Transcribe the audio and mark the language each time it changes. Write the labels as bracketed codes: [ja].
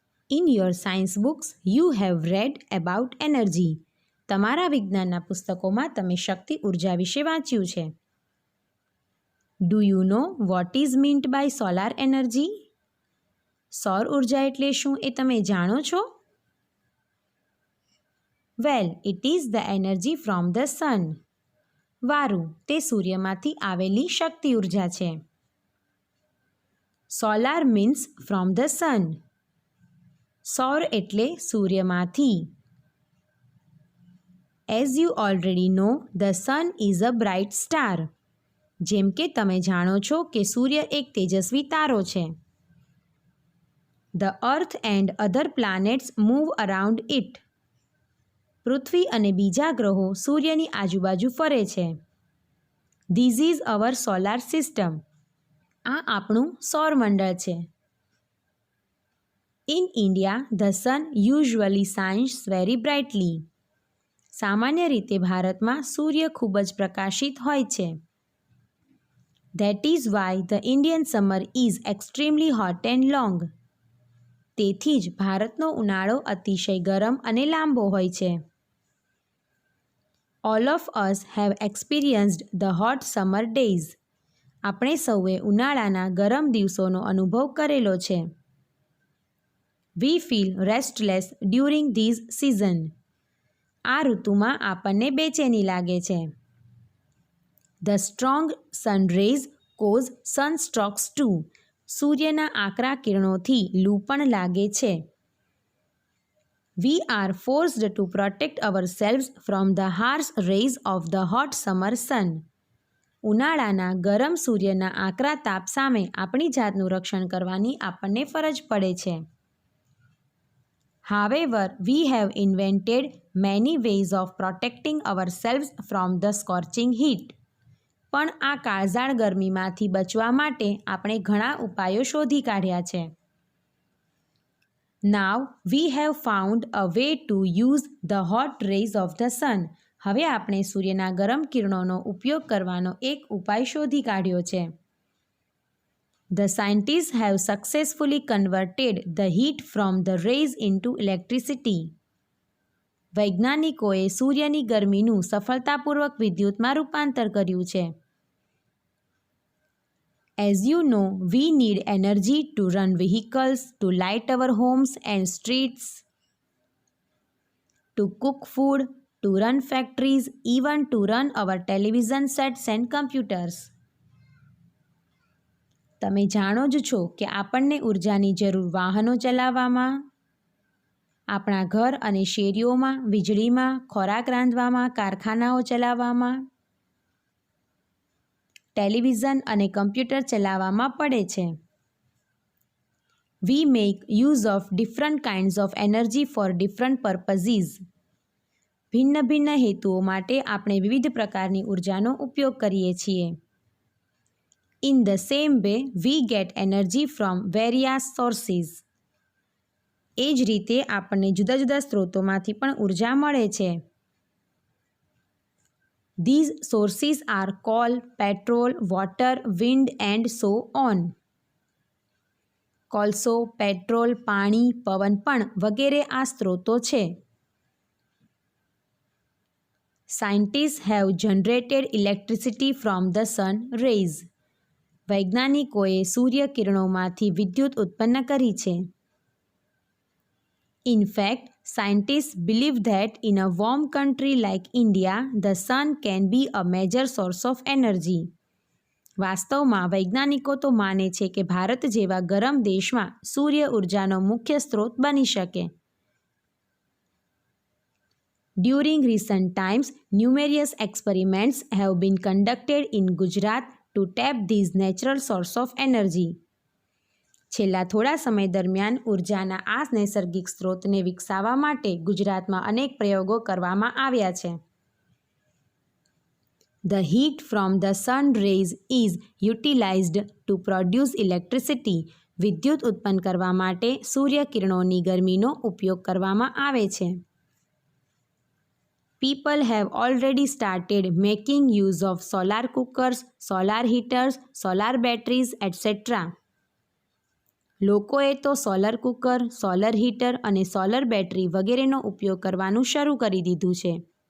[en] In your science books, you have read about energy. [gu] તમારા વિજ્ઞાનના પુસ્તકોમાં તમે શક્તિ ઉર્જા વિશે વાંચ્યું છે. [en] Do you know what is meant by solar energy? [gu] સૌર ઉર્જા એટલે શું એ તમે જાણો છો? [en] Well, it is the energy from the sun. [gu] વારું, તે સૂર્યમાંથી આવેલી શક્તિ ઉર્જા છે. [en] Solar means from the sun. [gu] સૌર એટલે સૂર્યમાંથી. [en] As you already know, the sun is a bright star. [gu] જેમ કે તમે જાણો છો કે સૂર્ય એક તેજસ્વી તારો છે. [en] The earth and other planets move around it. [gu] પૃથ્વી અને બીજા ગ્રહો સૂર્યની આજુબાજુ ફરે છે. [en] This is our solar system. [gu] આ આપણું સૌરમંડળ છે. [en] In India, the sun usually shines very brightly. [gu] સામાન્ય રીતે ભારતમાં સૂર્ય ખૂબ જ પ્રકાશિત હોય છે. [en] That is why the Indian summer is extremely hot and long. [gu] તેથી જ ભારતનો ઉનાળો અતિશય ગરમ અને લાંબો હોય છે. [en] All of us have experienced the hot summer days. [gu] આપણે સૌએ ઉનાળાના ગરમ દિવસોનો અનુભવ કરેલો છે. [en] We feel restless during this season. [gu] આ ઋતુમાં આપણને બેચેની લાગે છે. [en] The strong sun rays cause sunstrokes too. [gu] સૂર્યના આકરા કિરણોથી લૂ પણ લાગે છે. [en] We are forced to protect ourselves from the harsh rays of the hot summer sun. [gu] ઉનાળાના ગરમ સૂર્યના આકરા તાપ સામે આપણી જાતનું રક્ષણ કરવાની આપણને ફરજ પડે છે. [en] However, we have invented many ways of protecting ourselves from the scorching heat. [gu] પણ આ કાળઝાળ ગરમીમાંથી બચવા માટે આપણે ઘણા ઉપાયો શોધી કાઢ્યા છે. [en] Now we have found a way to use the hot rays of the sun. [gu] હવે આપણે સૂર્યના ગરમ કિરણોનો ઉપયોગ કરવાનો એક ઉપાય શોધી કાઢ્યો છે. [en] The scientists have successfully converted the heat from the rays into electricity. [gu] વૈજ્ઞાનિકોએ સૂર્યની ગરમીનું સફળતાપૂર્વક વિદ્યુતમાં રૂપાંતર કર્યું છે. [en] As you know, we need energy to run vehicles, to light our homes and streets, to cook food, to run factories, even to run our television sets and computers. [gu] તમે જાણો જ છો કે આપણને ઉર્જાની જરૂર વાહનો ચલાવવામાં, આપણા ઘર અને શેરીઓમાં, વીજળીમાં, ખોરાક રાંધવામાં, કારખાનાઓ ચલાવવામાં, ટેલિવિઝન અને કમ્પ્યુટર ચલાવવામાં પડે છે. [en] We make use of different kinds of energy for different purposes. [gu] ભિન્ન ભિન્ન હેતુઓ માટે આપણે વિવિધ પ્રકારની ઉર્જાનો ઉપયોગ કરીએ છીએ. [en] In the same way, we get energy from various sources. [gu] એ જ રીતે આપણને જુદા જુદા સ્ત્રોતોમાંથી પણ ઉર્જા મળે છે. [en] These sources are coal, petrol, water, wind and so on. [gu] કોલસો, પેટ્રોલ, પાણી, પવન પણ વગેરે આ સ્ત્રોતો છે. [en] Scientists have generated electricity from the sun rays. [gu] વૈજ્ઞાનિકોએ સૂર્ય કિરણોમાંથી વિદ્યુત ઉત્પન્ન કરી છે. [en] In fact, scientists believe that in a warm country like India, the sun can be a major source of energy. [gu] વાસ્તવમાં વૈજ્ઞાનિકો તો માને છે કે ભારત જેવા ગરમ દેશમાં સૂર્ય ઉર્જાનો મુખ્ય સ્ત્રોત બની શકે. [en] During recent times, numerous experiments have been conducted in Gujarat to tap these natural source of energy. [gu] છેલ્લા થોડા સમય દરમિયાન ઉર્જાના આ નૈસર્ગિક સ્ત્રોતને વિકસાવવા માટે ગુજરાતમાં અનેક પ્રયોગો કરવામાં આવ્યા છે. [en] The heat from the sun rays is utilized to produce electricity. [gu] વિદ્યુત ઉત્પન્ન કરવા માટે સૂર્ય કિરણોની ગરમીનો ઉપયોગ કરવામાં આવે છે. [en] People have already started making use of solar cookers, solar heaters, solar batteries, etc. [gu] લોકોએ તો સોલર કુકર, સોલર હીટર અને સોલર બેટરી વગેરેનો ઉપયોગ કરવાનું શરૂ કરી દીધું છે.